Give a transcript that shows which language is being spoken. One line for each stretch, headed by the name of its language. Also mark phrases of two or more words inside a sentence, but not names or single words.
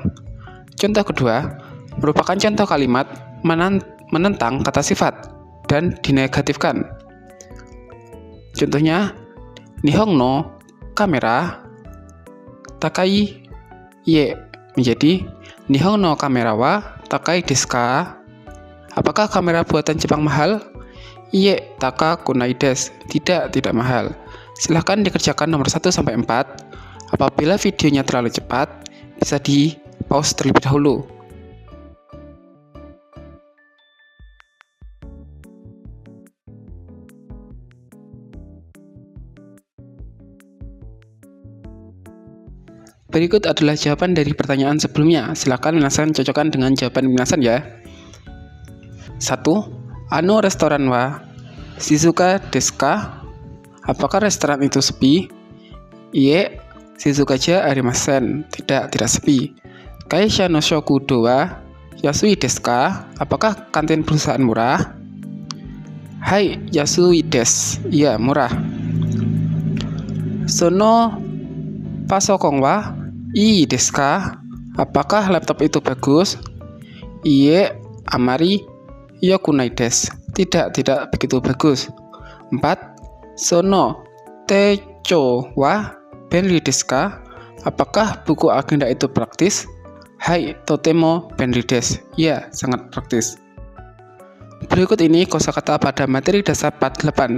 Indonesian: Contoh kedua merupakan contoh kalimat menentang kata sifat dan dinegatifkan.
Japanese: Contohnya, 日本のカメラ高いいいえ menjadi 日本のカメラは高いですか?
Indonesian: Apakah kamera buatan Jepang mahal?
Japanese: いいえ、高くないです.
Indonesian: Tidak mahal. Silahkan dikerjakan nomor 1 sampai 4. Apabila videonya terlalu cepat, bisa di-pause terlebih dahulu. Berikut adalah jawaban dari pertanyaan sebelumnya. Silakan Minasan cocokkan dengan jawaban Minasan ya.
Japanese: 1. あのレストランは静かですか?
Indonesian: Apakah restoran itu sepi?
Japanese: いいえ、静かじゃありません.
Indonesian: Tidak sepi.
Japanese: 会社の食堂は安いですか?
Indonesian: Apakah kantin perusahaan murah?
Japanese: Hai, 安いです.
Indonesian: Iya, murah.
Japanese: そのパソコンはいいですか?
Indonesian: Apakah laptop itu bagus?
Japanese: いいえ、あまりよくないです.
Indonesian: Tidak begitu bagus.
Japanese: 4. その手帳は便利ですか?
Indonesian: Apakah buku agenda itu praktis?
Japanese: Hai, とても便利です.
Indonesian: Ya, sangat praktis. Berikut ini kosakata pada materi dasar part 8.